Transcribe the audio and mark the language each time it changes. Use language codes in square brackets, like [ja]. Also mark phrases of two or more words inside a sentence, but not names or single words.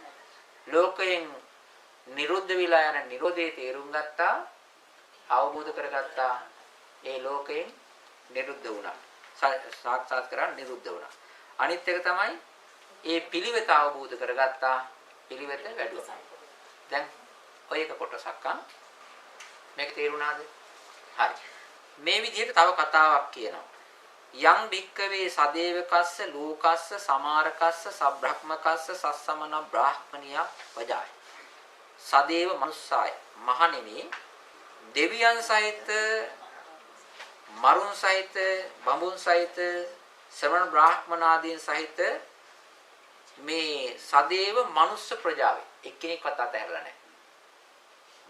[si] ලෝකයෙන් නිරුද්ධ විලා යන නිරෝධයේ තේරුම් ගත්තා, අවබෝධ කරගත්තා, ඒ ලෝකයෙන් නිරුද්ධ වුණා. සාක්ෂාත් කරා නිරුද්ධ වුණා. අනිත් එක තමයි ඒ පිළිවෙත අවබෝධ කරගත්තා, පිළිවෙත වැඩුවා. දැන් ඔය එක කොටසක් මේක තේරුණාද? හරි. මේ විදිහට තව කතාවක් කියනවා. [pi] යං භික්කවේ සදේවකස්ස ලෝකස්ස සමාරකස්ස සබ්‍රහ්මකස්ස සස්සමන බ්‍රාහ්මනිය වජාය. සදේව මනුස්සාය. [si] මහණෙනි දෙවියන් සහිත, මරුන් සහිත, බඹුන් සහිත, ශ්‍රමණ බ්‍රාහ්මණ ආදීන් සහිත මේ සදේව මනුස්ස ප්‍රජාවේ එක්කෙනෙක්වත් අතහැරලා නැහැ.